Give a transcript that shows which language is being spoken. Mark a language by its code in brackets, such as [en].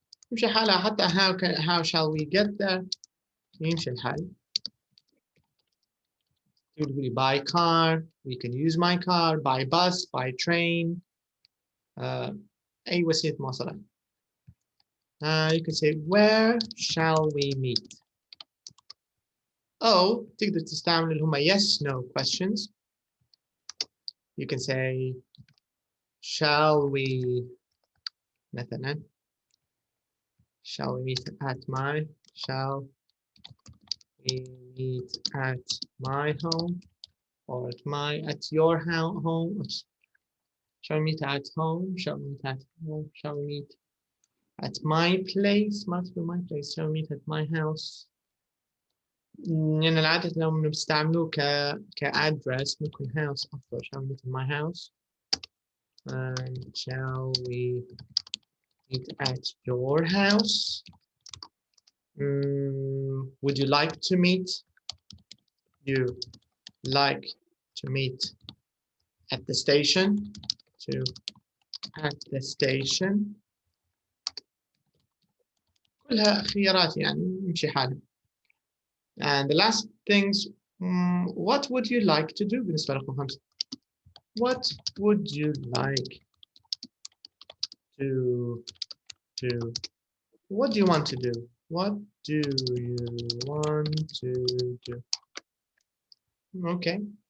[ar] يمشي حالها حتى [en] how shall we get there [ar] يمشي الحال. تقولي [en] by car, we can use my car, by bus, by train, [ar] أي وسيلة مواصلات. [en] You can say where shall we meet. [ar] أو تقدر تستعمل اللي هما [en] yes no questions. You can say shall we [ar] مثلا [en] shall we meet at my home or at your home. Shall we meet at home? Shall we meet at home? Shall we meet at my place? Must be my place. Shall we meet at my house? [ar] يعني العادة لو بنستعملوه كaddress ممكن house أفضل. [en] Shall we meet at my house? Shall we meet at your house? Would you like to meet? You like to meet at the station? At the station. [ar] كلها خيارات يعني نمشي حالها. [en] And the last things, what would you like to do [ar] بالنسبة لرقم 5. [en] What would you like to do? What do you want to do? What do you want to do? Okay.